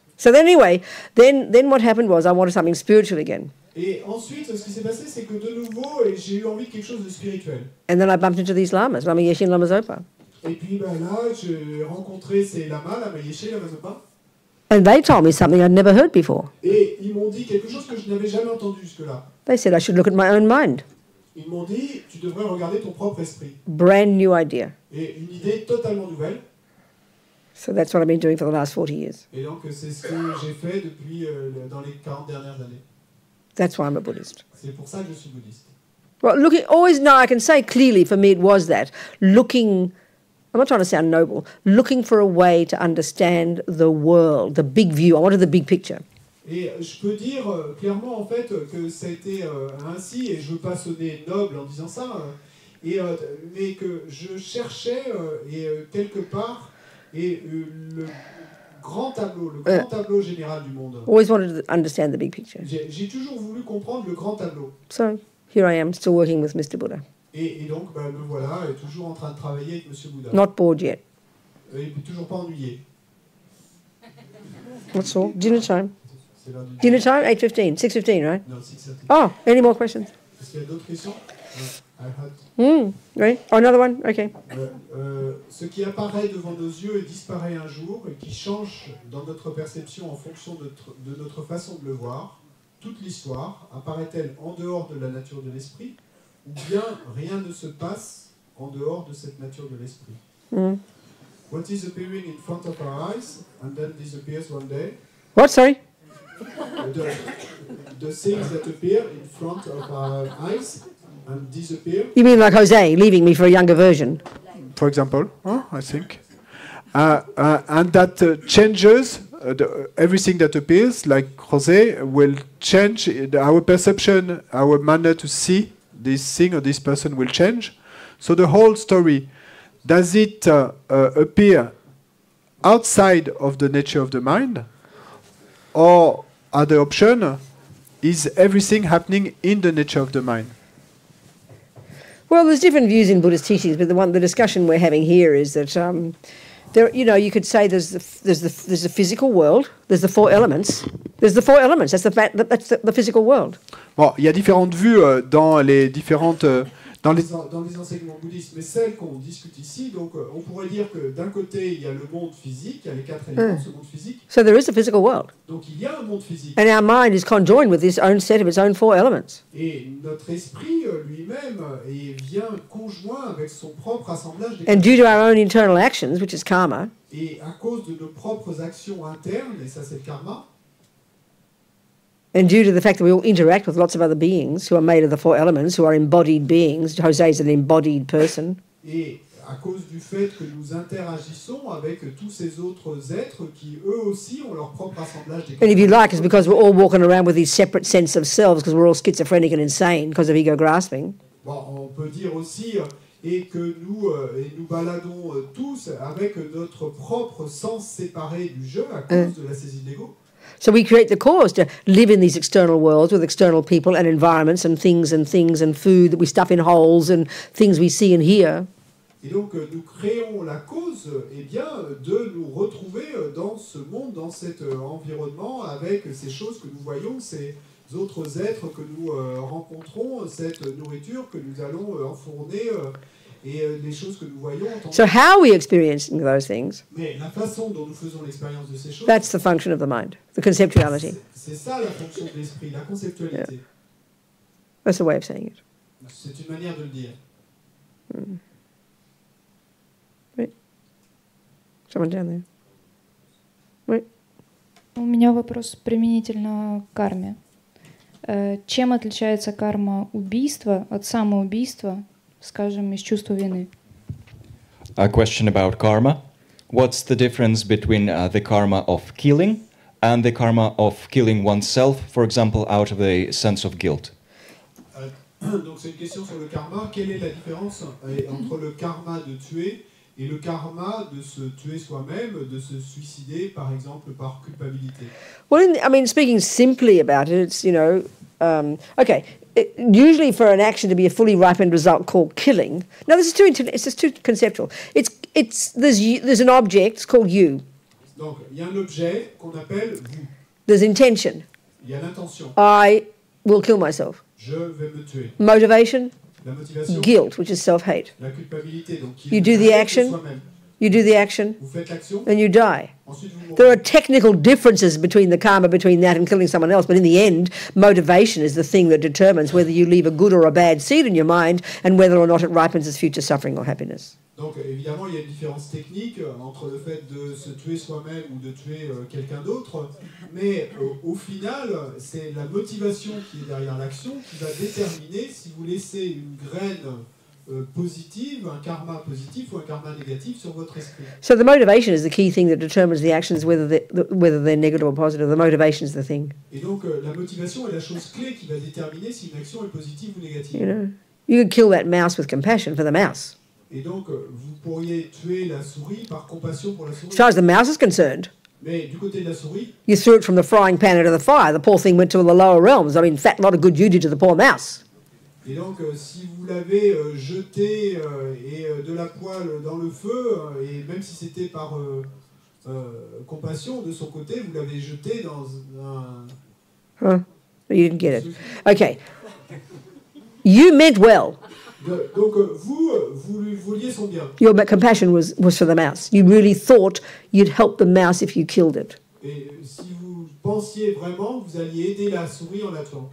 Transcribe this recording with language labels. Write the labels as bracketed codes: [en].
[en] So then anyway, then what happened was I wanted something spiritual again. [fr] Et ensuite, ce qui s'est passé, c'est que de nouveau, j'ai eu envie de quelque chose de spirituel. [en] And then I bumped into these lamas, Lama Yeshe and Lama Zopa. [fr] Et puis ben là, j'ai rencontré ces lamas, Lama Yeshe, Lama Zopa, [en] And they told me something I'd never heard before. [fr] et ils m'ont dit quelque chose que je n'avais jamais entendu jusque-là. [en] They said I should look at my own mind. [fr] Ils m'ont dit, tu devrais regarder ton propre esprit. [en] Brand new idea. [fr] Et une idée totalement nouvelle. [en] So that's what I've been doing for the last 40 years. [fr] Et donc, c'est ce que j'ai fait depuis dans les 40 dernières années. [en] That's why I'm a Buddhist. [fr] C'est pour ça que je suis bouddhiste. [en] Well, looking, always, no, I can say clearly for me it was that. Looking, I'm not trying to sound noble, looking for a way to understand the world, the big view. I wanted the big picture. [fr] Et je peux dire clairement en fait que ça a été ainsi, et je ne veux pas sonner noble en disant ça, mais que je cherchais quelque part le grand tableau, le grand tableau général du monde. [en] Always wanted to understand the big picture. [fr] J'ai toujours voulu comprendre le grand tableau. [en] So here I am, still working with Mr. Buddha. [fr] Et donc, me voilà, toujours en train de travailler avec Monsieur Bouddha. [en] Not bored yet. [fr] Et toujours pas ennuyé. [en] That's all. Dinner time. [fr] C'est l'heure du [en] Dinner time, 8:15, 6:15, right? [fr] Non, 6:30. [en] Oh, any more questions? [fr] Est-ce qu'il y a d'autres questions? [en] I had. Right. Oh, another one? Okay. [fr] Ce qui apparaît devant nos yeux et disparaît un jour, et qui change dans notre perception en fonction de notre façon de le voir, toute l'histoire apparaît-elle en dehors de la nature de l'esprit, ou bien rien ne se passe en dehors de cette nature de l'esprit? [en] What is appearing in front of our eyes and then disappears one day? What, sorry? The things that appear in front of our eyes and disappear. You mean like Jose leaving me for a younger version? For example, I think. And that changes everything that appears, like Jose, will change our perception, our manner to see this thing or this person will change. So the whole story, does it appear outside of the nature of the mind? Or other option, is everything happening in the nature of the mind? Well, there's different views in Buddhist teachings, but the discussion we're having here is that there, you could say there's the physical world, there's the four elements. There's the four elements. That's the physical world. [fr] Bon, il y a différentes vues dans les différentes dans les enseignements bouddhistes, mais celles qu'on discute ici, donc on pourrait dire que d'un côté il y a le monde physique, il y a les quatre éléments de ce monde physique. [en] So there is a physical world. [fr] Donc il y a un monde physique. [en] And our mind is conjoined with its own set of its own four elements. [fr] Et notre esprit lui-même vient conjoint avec son propre assemblage des. [en] And due to our own internal actions, which is karma. [fr] Et à cause de nos propres actions internes, et ça c'est le karma. [en] And due to the fact that we all interact with lots of other beings who are made of the four elements, who are embodied beings, Jose is an embodied person. [fr] Et à cause du fait que nous interagissons avec tous ces autres êtres qui eux aussi ont leur propre assemblage des. [en] And if you like, it's because we're all walking around with these separate sense of selves, because we're all schizophrenic and insane because of ego grasping. [fr] Bon, on peut dire aussi et que nous baladons tous avec notre propre sens séparé du jeu à cause de la saisie de l'ego. [en] So we create the cause to live in these external worlds with external people and environments and things and food that we stuff in holes and things we see and hear. [fr] Et donc nous créons la cause de nous retrouver dans ce monde, dans cet environnement avec ces choses que nous voyons, ces autres êtres que nous rencontrons, cette nourriture que nous allons enfourner et les choses que nous voyons. [en] So how are we experiencing those things? [fr] Mais la façon dont nous faisons l'expérience de ces choses. [en] That's the function of the mind, the conceptuality. [fr] C'est ça la fonction de l'esprit, la conceptualité. [en] Yeah. That's the way of saying it. [fr] C'est une manière de le dire. [en] Right. Someone down there. Right. [ru] У меня вопрос применительно к карме. Чем отличается карма убийства от самоубийства, скажем, из чувства вины? [en] A question about karma. What's the difference between the karma of killing and the karma of killing oneself, for example, out of a sense of guilt? [fr] Donc c'est une question sur le karma. Quelle est la différence entre le karma de tuer et le karma de se tuer soi-même, de se suicider, par exemple, par culpabilité? [en] Well, speaking simply about it, it's, okay, usually for an action to be a fully ripened result called killing. Now, it's just too conceptual. There's an object, it's called you. [fr] Donc, il y a un objet qu'on appelle vous. [en] There's intention. [fr] Il y a l'intention. [en] I will kill myself. [fr] Je vais me tuer. [en] Motivation. [fr] La motivation. [en] Guilt, which is self-hate. [fr] La culpabilité, donc qui [en] you do the action. You do the action. [fr] Vous faites l'action. [en] And you die. [fr] Ensuite, vous mourrez. [en] There are technical differences between the karma between that and killing someone else, but in the end, motivation is the thing that determines whether you leave a good or a bad seed in your mind and whether or not it ripens as future suffering or happiness. [fr] Donc évidemment, il y a une différence technique entre le fait de se tuer soi-même ou de tuer quelqu'un d'autre, mais au final, c'est la motivation qui est derrière l'action qui va déterminer si vous laissez une graine positive, un karma positif ou un karma négatif sur votre esprit. [en] So the motivation is the key thing that determines the actions, whether they're negative or positive. The motivation is the thing. [fr] Et donc la motivation est la chose clé qui va déterminer si une action est positive ou négative. [en] You could kill that mouse with compassion for the mouse. [fr] Et donc, vous pourriez tuer la souris par compassion pour la souris. [en] As far as the mouse is concerned, [fr] mais du côté de la souris, [en] you threw it from the frying pan into the fire. The poor thing went to the lower realms. Fat lot of good you did to the poor mouse. [fr] Et donc, si vous l'avez jeté de la poêle dans le feu, et même si c'était par compassion de son côté, vous l'avez jeté dans un... [en] Huh? You didn't get it. Okay. You meant well. [fr] Donc, vous lui vouliez son bien. [en] Your compassion was for the mouse. You really thought you'd help the mouse if you killed it [fr] Et si vous pensiez vraiment, vous alliez aider la souris en la tuant.